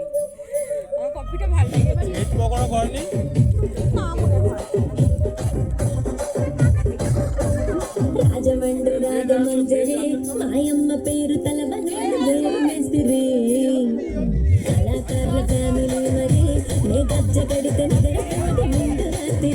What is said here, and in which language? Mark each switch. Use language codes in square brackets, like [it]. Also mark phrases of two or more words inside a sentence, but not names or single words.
[bn] আমার কফিটা ভালো লেগেছে। এই পকোড়া করনি? না মনে হয় [te] రాజమండ్రి రాగమంజరి మాయమ్మ పేరు తలబనేసిరి కళాకారుల ఫ్యామిలీ మరి నే గజ్జ కడితే నిద్రపోది ముందు రాత్రి